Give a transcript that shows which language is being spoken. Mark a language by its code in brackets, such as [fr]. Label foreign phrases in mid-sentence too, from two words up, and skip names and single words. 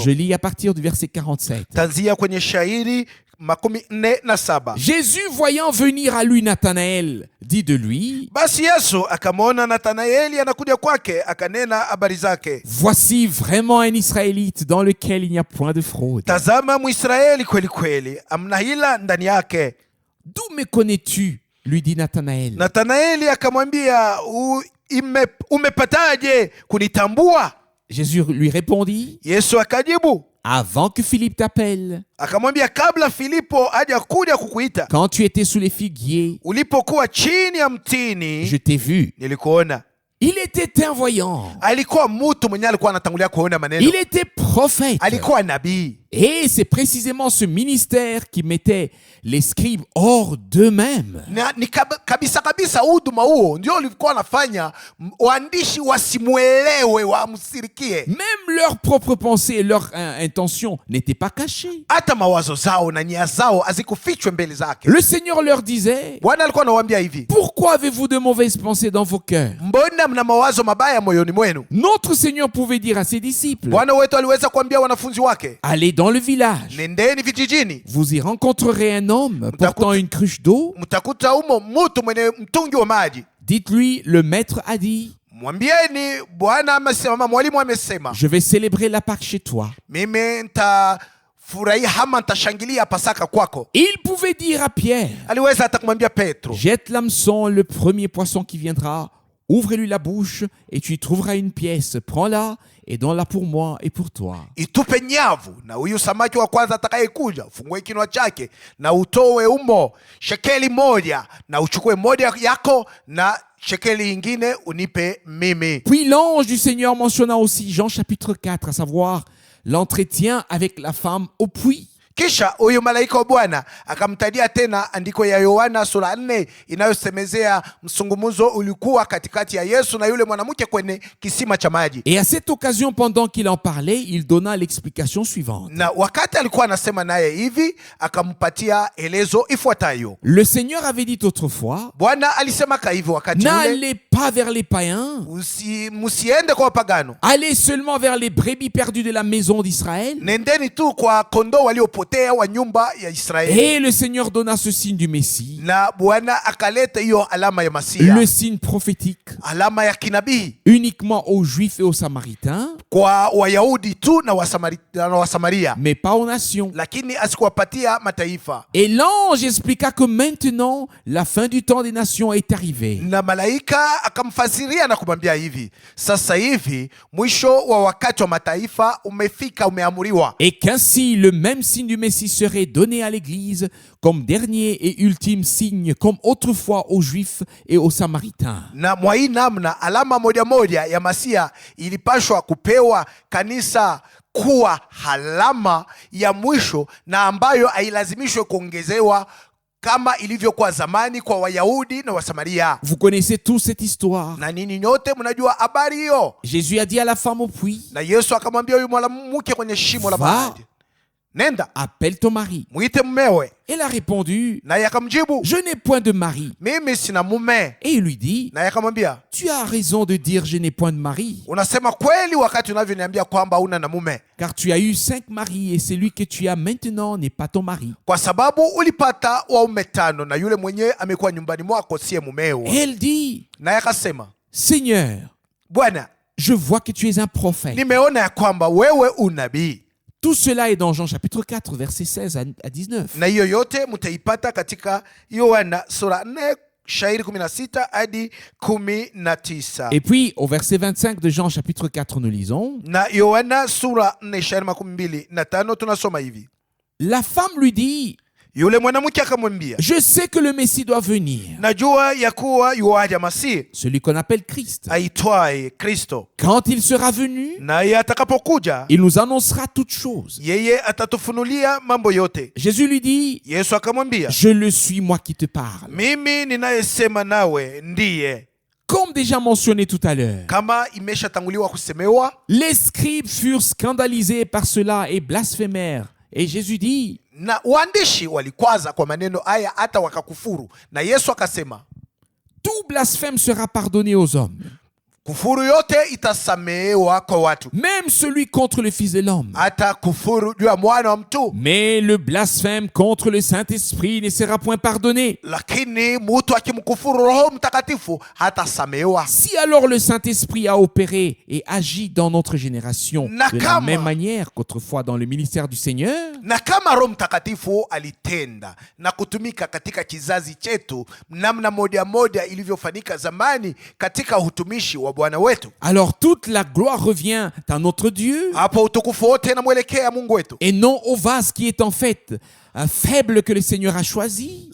[fr] Je lis à partir du verset 47. [sw] Tanzia kwenye shairi 47. [fr] Jésus, voyant venir à lui Nathanaël, dit de lui, [sw] Basi Yesu akamwona Nathanaeli anakuja kwake, akanena habari zake, [fr] voici vraiment un Israélite dans lequel il n'y a point de fraude. [sw] tazama Mwisraeli kweli kweli, amna hila ndani yake. [fr] D'où me connais-tu? Lui dit Nathanaël. [sw] Nathanaeli akamwambia, umepataje kunitambua? [fr] Jésus lui répondit, [sw] Yesu akajibu [fr] avant que Philippe t'appelle, [sw] akamwambia, kabla Filipo haja kuja kukuita, [fr] quand tu étais sous les figuiers, [sw] ulipokuwa chini ya mtini, [fr] je t'ai vu. [sw] nilikuona. [fr] Il était un voyant. [sw] Alikuwa mtu mwenye alikuwa anatangulia kuona maneno, [fr] Il était prophète. [sw] alikuwa nabii. [fr] Et c'est précisément ce ministère qui mettait les scribes hors d'eux-mêmes. [sw] Na ni kabisa kabisa huduma huo ndio ulikuwa nafanya waandishi wasimwelewe, wamsirikie. [fr] Même leurs propres pensées et leurs intentions n'étaient pas cachées. [sw] Hata mawazo zao na nia zao hazikufichwe mbele zake. [fr] Le Seigneur leur disait, [sw] Bwana alikuwa anawaambia hivi, [fr] pourquoi avez-vous de mauvaises pensées dans vos cœurs? [sw] mbona mna mawazo mabaya moyoni mwenu? [fr] Notre Seigneur pouvait dire à ses disciples, [sw] Bwana wetu aliweza kuambia wanafunzi wake, [fr] allez dans le village, [sw] nendeni vijijini, [fr] vous y rencontrerez un homme portant une cruche d'eau. [sw] mtakuta umo mtu mwenye mtungi wa maji. [fr] Dites-lui, le maître a dit, [sw] Mwambieni Bwana amesema, mwalimu amesema, [fr] je vais célébrer la Pâque chez toi. [sw] mimi nitafurahia ama nitashangilia Pasaka kwako. [fr] Il pouvait dire à Pierre, [sw] Aliweza hata kumwambia Petro, [fr] jette l'hameçon, le premier poisson qui viendra, ouvre-lui la bouche et tu y trouveras une pièce. Prends-la et donne-la pour moi et pour toi. [sw] itupe nyavu, na huyu samaki wa kwanza atakayekuja fungue kinwa chake na utoe umo shekeli moja, na uchukue moja yako na shekeli ingine unipe mimi. [fr] Puis l'ange du Seigneur mentionna aussi Jean chapitre 4, à savoir l'entretien avec la femme au puits. [sw] Kisha huyu malaika wa Bwana akamtadia tena andiko ya Yohana sura 4 inayosemezea msungumuzo ulikuwa katikati ya Yesu na yule mwanamke kwenye kisima cha maji. [fr] Et à cette occasion, pendant qu'il en parlait, il donna l'explication suivante. [sw] Na wakati alikuwa anasema naye hivi, akampatia elezo ifuatayo. [fr] Le Seigneur avait dit autrefois, [sw] Bwana alisema hivi wakati ule, [fr] n'allez pas vers les païens, [sw] musiende kwa wapagano, [fr] allez seulement vers les brebis perdues de la maison d'Israël. [sw] nendeni tu kwa kondoo waliopotea wa nyumba ya Israeli. [fr] Et le Seigneur donna ce signe du Messie, [sw] Na Bwana akaleta hiyo alama ya Masia, [fr] le signe prophétique, [sw] alama ya kinabii [fr] uniquement aux Juifs et aux Samaritains, [sw] kwa Wayahudi tu na Wasamaria, [fr] mais pas aux nations. [sw] lakini asikuwapatia mataifa. [fr] Et l'ange expliqua que maintenant, la fin du temps des nations est arrivée. [sw] Na malaika akamfasiria na kumwambia hivi, sasa hivi mwisho wa wakati wa mataifa umefika, umeamuriwa. [fr] Et qu'ainsi le même signe du Messie serait donné à l'Église comme dernier et ultime signe, comme autrefois aux Juifs et aux Samaritains. [sw] Na mwa hii namna alama moja moja ya Masia ilipashwa kupewa kanisa kuwa alama ya mwisho, na ambayo hailazimishwe kuongezewa kama ilivyokuwa zamani kwa Wayahudi na Wasamaria. [fr] Vous connaissez tous cette histoire. [sw] Na nini nyote mnajua habari hiyo. [fr] Jésus a dit à la femme au puits, [sw] Na Yesu akamwambia huyu mwanamke kwenye shimo la maji, nenda [fr] appelle ton mari. [sw] mwite mumewe. [fr] Elle a répondu, [sw] Naye akamjibu, [fr] je n'ai point de mari. [sw] mimi sina mume. [fr] Et il lui dit, [sw] Naye akamwambia, [fr] tu as raison de dire je n'ai point de mari, [sw] unasema kweli wakati unavyoniambia kwamba una na mume, [fr] car tu as eu 5 maris et celui que tu as maintenant n'est pas ton mari. [sw] kwa sababu ulipata waume 5 na yule mwenyewe amekuwa nyumbani mwako siye mumeo. [fr] Et elle dit, [sw] Naye akasema, [fr] Seigneur, [sw] Bwana, [fr] je vois que tu es un prophète. [sw] nimeona ya kwamba wewe unabii. [fr] Tout cela est dans Jean chapitre 4, versets 16 à 19. [sw] Na hiyo yote mtaipata katika Yohana sura 4 shairi 16 hadi 19. [fr] Et puis, au verset 25 de Jean chapitre 4, nous lisons, [sw] Na Yohana sura 4 shairi 25 tunasoma hivi. [fr] la femme lui dit, [sw] Yule mwanamke akamwambia, [fr] je sais que le Messie doit venir, [sw] najua ya kuwa yuaja Masihi [fr] celui qu'on appelle Christ. [sw] aitwaye Kristo, [fr] Quand il sera venu, [sw] naye atakapokuja [fr] il nous annoncera toutes choses. [sw] yeye atatufunulia mambo yote. [fr] Jésus lui dit, [sw] Yesu akamwambia, [fr] je le suis moi qui te parle. [sw] mimi ninayesema nawe ndiye. [fr] Comme déjà mentionné tout à l'heure, [sw] Kama imeshatanguliwa kusemewa, [fr] les scribes furent scandalisés par cela et blasphémèrent. Et Jésus dit, [sw] na waandishi walikwaza kwa maneno haya hata wakakufuru, na Yesu akasema, [fr] tout blasphème sera pardonné aux hommes, [sw] kufuru yote itasamehewa kwa watu, [fr] même celui contre le Fils de l'homme. [sw] hata kufuru juu ya mwana wa mtu. [fr] Mais le blasphème contre le Saint-Esprit ne sera point pardonné. [sw] Lakini mtu akimkufuru Roho Mtakatifu hatasamehewa. [fr] Si alors le Saint-Esprit a opéré et agi dans notre génération de la [sw] Nakama. [fr] même manière qu'autrefois dans le ministère du Seigneur, [sw] Na kama Roho Mtakatifu alitenda na kutumika katika kizazi chetu namna moja moja ilivyofanyika zamani katika utumishi wa Bwana wetu, [fr] alors toute la gloire revient à notre Dieu [sw] hapo utukufu wote namwelekea Mungu wetu, [fr] et non au vase qui est en fait faible que le Seigneur a choisi.